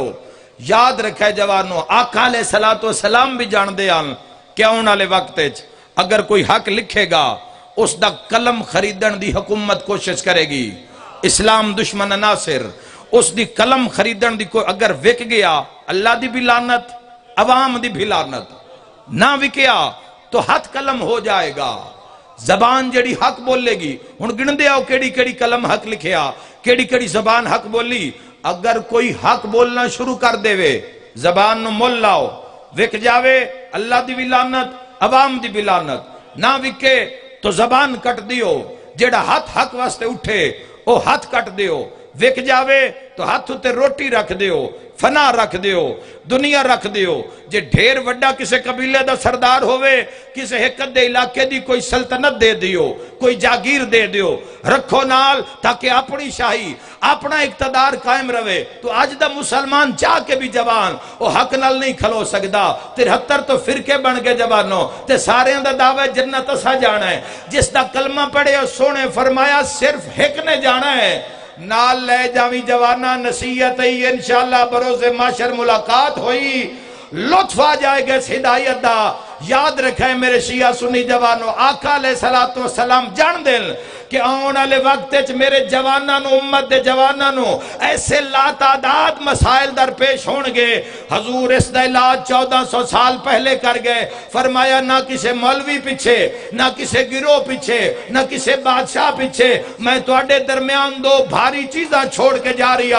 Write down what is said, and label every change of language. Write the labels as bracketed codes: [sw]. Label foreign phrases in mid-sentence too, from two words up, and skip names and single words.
[pa] یاد رکھے جوانوں، آقا [ar] علیہ السلام [pa] بھی جان دے آن کہ آن والے وقت اگر کوئی حق لکھے گا اس دا قلم خریدن دی حکومت کوشش کرے گی۔ اسلام دشمن ناصر، اس دی قلم خریدن دی کوئی اگر وک گیا، اللہ دی بھی لعنت، عوام دی بھی لعنت۔ نہ وکیا تو ہاتھ قلم ہو جائے گا۔ زبان جڑی حق بولے گی، ہن گن دے آؤ کیڑی کیڑی قلم حق لکھیا، کیڑی کیڑی زبان حق بولی۔ اگر کوئی حق بولنا شروع کر دے وے، زبان نو مول لاؤ، وک جاوے اللہ دی بھی لعنت، عوام دی بھی لعنت۔ نہ وکے تو زبان کٹ دیو، جیڑا ہاتھ حق واسطے اٹھے او ہاتھ کٹ دیو۔ وک جاوے تو ہاتھ تے روٹی رکھ دیو، فنا رکھ دیو، دنیا رکھ دیو۔ جے ڈھیر وڈا کسے قبیلے دا سردار ہوئے، کسے حکت دے علاقے دی کوئی سلطنت دے دیو، کوئی جاگیر دے دیو، رکھو نال تاکہ اپنی شاہی، اپنا اقتدار قائم رہے۔ تو آج دا مسلمان چاہ کے بھی جوان او حق نال نہیں کھلو سکدا۔ 73 تو فرقے بن کے جوانوں تے سارے دا دعوی جنت اسا جانا ہے۔ جس دا کلمہ پڑھے اور سونے فرمایا صرف حق نے جانا ہے۔ نال لے جاوی جوانا نصیحت ہی، انشاءاللہ بروز معاشر ملاقات ہوئی، لطف آ جائے گا اس ہدایت دا۔ یاد رکھیں میرے شیعہ سنی جوانوں، آقا [ar] علیہ السلام [pa] جان دل کہ آن والے وقت میرے جواناں نو، امت دے جواناں نو ایسے لا تعداد مسائل در پیش ہون گے۔ حضور اس دا علاج 1400 سال پہلے کر گئے۔ فرمایا نہ کسے مولوی پیچھے، نہ کسے گروہ پیچھے، نہ کسے بادشاہ پیچھے، میں تواڈے درمیان دو بھاری چیزاں چھوڑ کے جا رہا۔